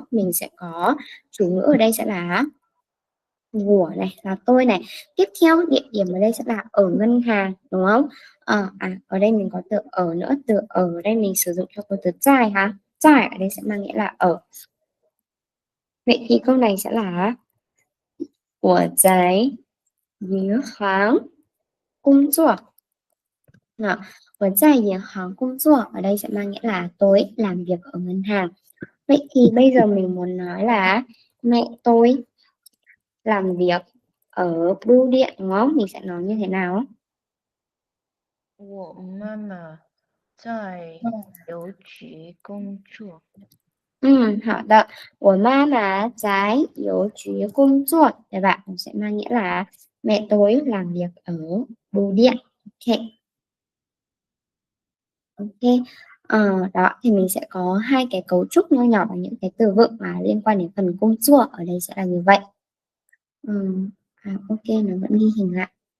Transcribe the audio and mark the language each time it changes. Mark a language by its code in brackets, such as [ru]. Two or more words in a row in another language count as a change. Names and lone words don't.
[vi] Mình sẽ có chủ ngữ ở đây sẽ là của này, là tôi này. Tiếp theo địa điểm ở đây sẽ là ở ngân hàng, đúng không? Ở đây mình có từ ở nữa, từ ở đây mình sử dụng cho câu từ dài ha. Dài ở đây sẽ mang nghĩa là ở. Vậy thì câu này sẽ là [zh] 我在银行工作. 我在银行工作 [vi] ở đây sẽ mang nghĩa là tôi làm việc ở ngân hàng. Vậy thì bây giờ mình muốn nói là mẹ tôi làm việc ở bưu điện, đúng không? Mình sẽ nói như thế nào? [zh] 我妈妈在邮局工作。好的. 我妈妈在邮局工作, [vi] các bạn sẽ mang nghĩa là mẹ tôi làm việc ở bưu điện. Ok. Ok. Đó thì mình sẽ có hai cái cấu trúc nho nhỏ và những cái từ vựng mà liên quan đến phần công chua ở đây sẽ là như vậy. Ok, nó vẫn ghi hình lại.